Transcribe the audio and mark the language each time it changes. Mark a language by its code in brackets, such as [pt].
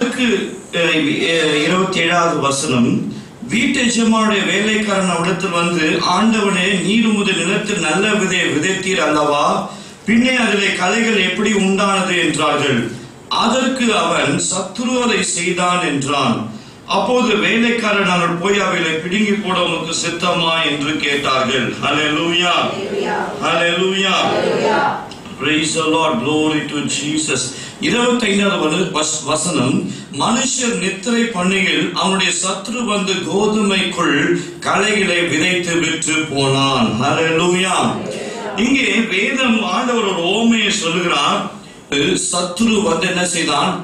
[ta] அதற்கு 27வது வசனம், வீட்டு எஜமானுடைய வேலைக்காரன் அவனிடத்தில் வந்து, ஆண்டவனே, நீர் உமது நிலத்தில் நல்ல விதையை விதைத்தீர் அல்லவா, பின்னே அதிலே களைகள் எப்படி உண்டானது என்றார்கள். அதற்கு அவன், சத்துரு அதை செய்தான் என்றான். அப்போது வேலைக்காரன், நாங்கள் போய் அவைகளை பிடுங்கி போட உனக்கு சித்தமா என்று கேட்டார்கள். [en] ஹல்லேலூயா, ஹல்லேலூயா, praise the Lord, glory to Jesus. [ta] 25வது வசனம், மனுஷர் நித்திரை பண்ணுகையில் அவனுடைய சத்துரு வந்து கோதுமைக்குள் களைகளை விதைத்து விட்டு போனான். ஹல்லேலூயா. இங்கே வேதம் ஆண்டவர் ஒரு ஓமையை சொல்லுகிறார். சத்துரு வந்து என்ன செய்தான்?